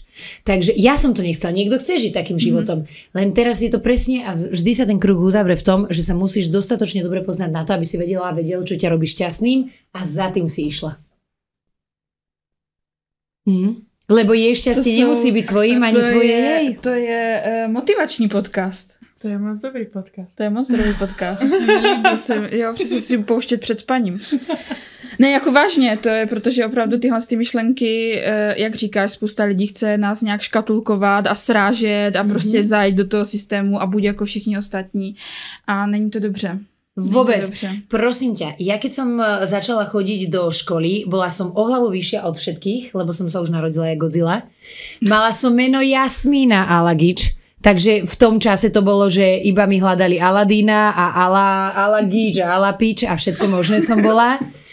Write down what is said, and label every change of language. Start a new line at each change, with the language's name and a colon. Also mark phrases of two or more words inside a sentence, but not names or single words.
Slovak: Takže ja som to nechcela, niekto chce žiť takým životom, len teraz je to presne a vždy sa ten kruh uzavre v tom, že sa musíš dostatočne dobre poznať na to, aby si vedel, čo ťa robí šťastným a za tým si išla. Lebo jej šťastie nemusí byť tvojím ani tvoje jej.
Czech: To je motivační podcast. To je moc dobrý podcast. To je moc dobrý podcast. Jo, přesně si pouštět před spaním. Ne, jako vážně, to je, protože opravdu tyhle ty myšlenky, jak říkáš, spousta lidí chce nás nějak škatulkovat a srážet a prostě zajít do toho systému a buď jako všichni ostatní. A není to dobře.
Slovak: Vôbec. Prosím ťa, ja keď som začala chodiť do školy, bola som o hlavu vyššia od všetkých, lebo som sa už narodila jak Godzilla. Mala som meno Jasmína Alagič, takže v tom čase to bolo, že iba mi hľadali Aladína a Alagič a Alapič a všetko možné som bola.